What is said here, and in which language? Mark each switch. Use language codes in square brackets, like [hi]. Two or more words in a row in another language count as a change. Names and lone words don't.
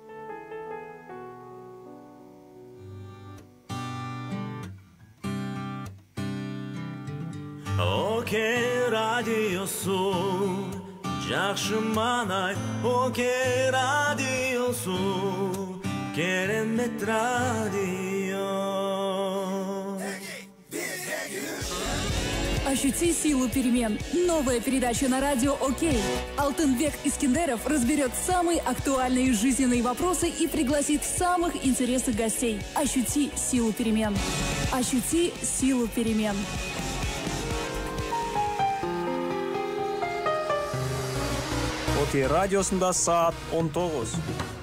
[ky] Окей радиосу жакшы маанай, Окей радиосу керемет радио. [ru] Ощути силу перемен. Новая передача на радио «Окей». Алтынбек Искендеров разберет самые актуальные жизненные вопросы и пригласит самых интересных гостей. Ощути силу перемен. Ощути силу перемен. [ky] Окей радиосунда саат 19.